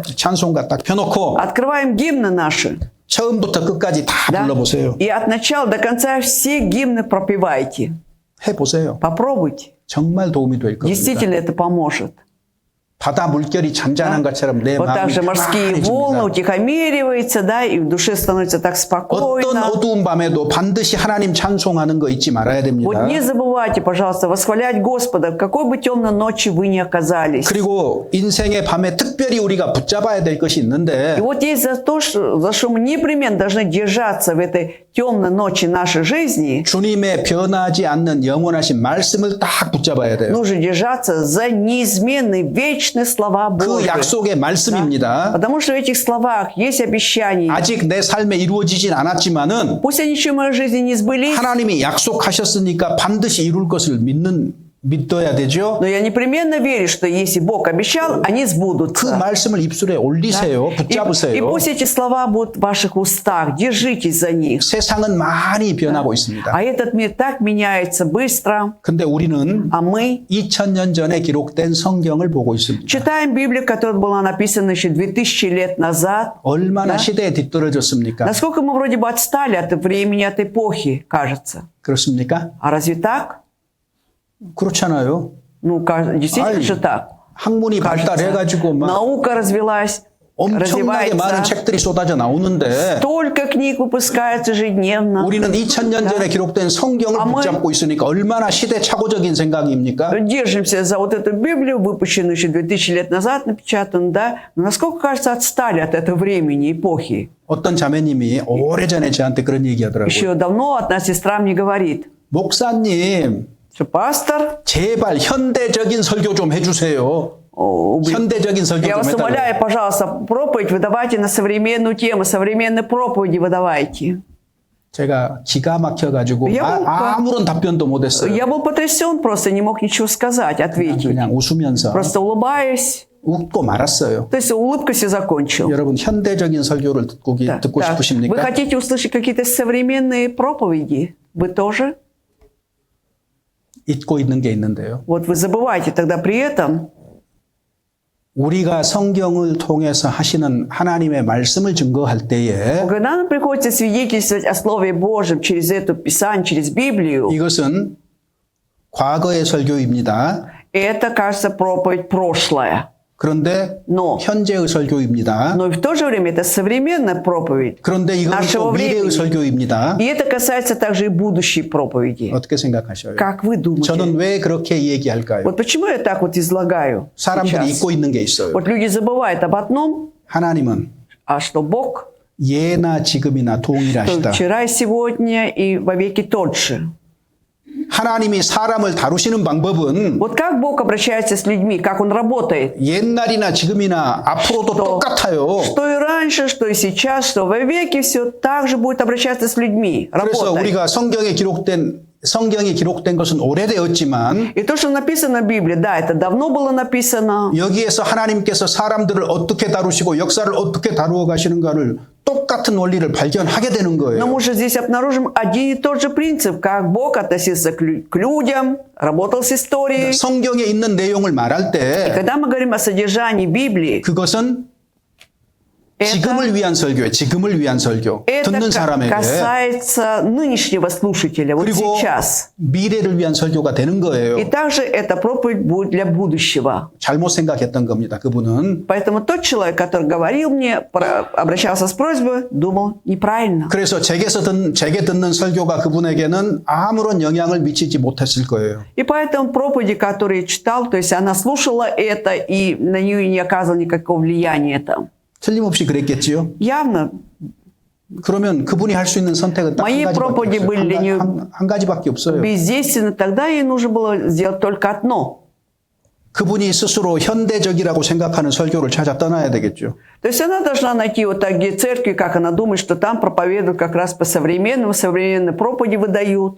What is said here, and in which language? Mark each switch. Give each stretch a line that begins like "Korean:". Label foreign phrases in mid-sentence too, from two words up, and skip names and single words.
Korean: 찬송가 딱 펴놓고
Russian: открываем гимны наши.
Korean: 처음부터 끝까지 다
Russian: Да?
Korean: 불러보세요.
Russian: И от начала до конца все гимны пропевайте.
Korean: 해보세요.
Russian: Попробуйте.
Korean: 정말 도움이 될 겁니다.
Russian: Действительно это поможет.
Korean: 바다 물결이 잔잔한 것처럼 내
Russian: Вот так
Korean: 마음이
Russian: же морские волны
Korean: 편안해집니다.
Russian: утихомириваются, да, и в душе становится так
Korean: 어떤
Russian: спокойно.
Korean: 어두운 밤에도 반드시 하나님 찬송하는 거 잊지 말아야 됩니다.
Russian: Вот не забывайте, пожалуйста, восхвалять Господа, в какой бы темной ночи вы ни оказались.
Korean: 그리고 인생의 밤에 특별히 우리가 붙잡아야 될 것이
Russian: И
Korean: 있는데
Russian: вот есть за что мы непременно должны держаться в этой темной ночи нашей жизни,
Korean: 주님의 변하지 않는 영원하신 말씀을 딱 붙잡아야 돼요.
Russian: нужно держаться за неизменные, вечные слова
Korean: 그
Russian: Божьи.
Korean: 약속의 말씀입니다.
Russian: Потому что в этих словах есть обещания.
Korean: 아직 내 삶에 이루어지진 않았지만은
Russian: Пусть они еще в моей жизни не сбылись,
Korean: 하나님이 약속하셨으니까 반드시 이룰 것을 믿어야 되죠.
Russian: но я непременно верю, что если Бог обещал, они
Korean: 그
Russian: сбудутся.
Korean: 말씀을 입술에 올리세요.
Russian: И
Korean: 붙잡으세요.
Russian: пусть эти слова будут в ваших устах, держитесь за них.
Korean: 세상은 많이 변하고 있습니다.
Russian: А этот мир так меняется быстро,
Korean: 근데 우리는
Russian: а мы
Korean: 2000년 전에 기록된 성경을 보고 있습니다.
Russian: читаем Библию, которая была написана еще 2000 лет назад.
Korean: 얼마나 시대에 뒤떨어졌습니까?
Russian: Насколько мы вроде бы отстали от времени, от эпохи, кажется.
Korean: 그렇습니까?
Russian: А разве так?
Korean: 그렇잖아요.
Russian: Ну, действительно Ай, же так.
Korean: 학문이
Russian: Кажется,
Korean: 발달해가지고 막
Russian: наука развилась,
Korean: 엄청나게 많은
Russian: развивается.
Korean: 책들이 쏟아져 나오는데
Russian: Столько книг выпускается ежедневно.
Korean: 우리는 2000년 전에 기록된 성경을 아, 뭐- 붙잡고 있으니까 얼마나 시대착오적인 생각입니까?
Russian: Держимся за вот эту Библию, выпущенную еще 2000 лет назад, напечатанную, да? Но насколько, кажется, отстали от этого времени, эпохи.
Korean: 어떤 자매님이 오래전에 저한테 그런 얘기하더라고요.
Russian: Еще давно одна сестра мне говорит,
Korean: 목사님,
Russian: что пастор,
Korean: 제발 현대적인 설교 좀 해주세요. 현대적인 설교
Russian: я
Korean: 좀
Russian: вас
Korean: 해달라고.
Russian: умоляю, пожалуйста, проповедь выдавайте на современную тему, современные проповеди выдавайте.
Korean: 제가 기가 막혀가지고
Russian: Я
Korean: 아무런 답변도 못했어요.
Russian: Я был потрясен, просто не мог ничего сказать, ответить.
Korean: 그냥 웃으면서
Russian: Просто улыбаюсь.
Korean: 웃고 말았어요.
Russian: То есть улыбкой все закончил.
Korean: 여러분 현대적인 설교를 듣고
Russian: Да,
Korean: 듣고
Russian: да. Вы
Korean: 싶으십니까?
Russian: хотите услышать какие-то современные проповеди? Вы тоже?
Korean: 잊고 있는 게 있는데요.
Russian: Вот вы забываете тогда при этом,
Korean: 우리가 성경을 통해서 하시는 하나님의 말씀을 증거할 때에
Russian: когда нам приходится свидетельствовать о Слове Божьем через это Писание, через Библию,
Korean: 이것은 과거의 설교입니다.
Russian: это, кажется, проповедь прошлая.
Korean: 그런데
Russian: Но,
Korean: 현재의 설교입니다.
Russian: но и в то же время это современная проповедь.
Korean: 그런데 이건
Russian: нашего
Korean: 또 미래의
Russian: времени.
Korean: 설교입니다.
Russian: И это касается также и будущей проповеди.
Korean: 어떻게 생각하셔요?
Russian: Как вы думаете?
Korean: 저는 왜 그렇게 얘기할까요?
Russian: Вот почему я так вот излагаю
Korean: 사람들이
Russian: сейчас?
Korean: 잊고 있는 게 있어요.
Russian: Вот люди забывают об одном,
Korean: 하나님은
Russian: а что Бог,
Korean: 예나 지금이나
Russian: что
Korean: 동일하시다.
Russian: вчера и сегодня и вовеки тот же.
Korean: 하나님이 사람을 다루시는 방법은
Russian: Вот как Бог обращается с людьми, как Он работает.
Korean: 옛날이나 지금이나 앞으로도 똑같아요.
Russian: Что и раньше, что и сейчас, что вовеки все так же будет обращаться с людьми.
Korean: 그래서
Russian: Работать.
Korean: 우리가 성경이 기록된 것은 오래되었지만
Russian: И то, что написано в Библии, да, это давно было написано.
Korean: 여기에서 하나님께서 사람들을 어떻게 다루시고 역사를 어떻게 다루어 가시는가를 똑같은 원리를 발견하게 되는
Russian: Но
Korean: 거예요.
Russian: мы же здесь обнаружим один и тот же принцип, как Бог относился к людям, работал с историей.
Korean: 성경에 있는 내용을 말할
Russian: И
Korean: 때
Russian: когда мы говорим о содержании Библии,
Korean: 그것은 지금을 위한 설교예요. 지금을 위한 설교. 듣는
Russian: Это
Korean: 사람에게.
Russian: касается нынешнего слушателя, вот
Korean: 그리고
Russian: сейчас.
Korean: 미래를 위한 설교가 되는 거예요.
Russian: И также эта проповедь будет для будущего.
Korean: 잘못 생각했던 겁니다. 그분은.
Russian: Поэтому тот человек, который говорил мне, обращался с просьбой, думал неправильно.
Korean: 그래서 제게 듣는 설교가 그분에게는 아무런 영향을 미치지 못했을 거예요.
Russian: И поэтому проповеди, которые читал, то есть она слушала это, и на нее не оказывало никакого влияния это.
Korean: 틀림없이 그랬겠지요.
Russian: Явно.
Korean: 그러면 그분이 할 수 있는 선택은 딱
Russian: Мои проповеди были для нее
Korean: 한 가지밖에 없어요.
Russian: бездейственно. Тогда ей нужно было сделать только одно.
Korean: 그분이 스스로 현대적이라고 생각하는 설교를 찾아 떠나야 되겠죠.
Russian: То есть она должна найти вот такие церкви, как она думает, что там проповедуют как раз по-современному, современные проповеди выдают.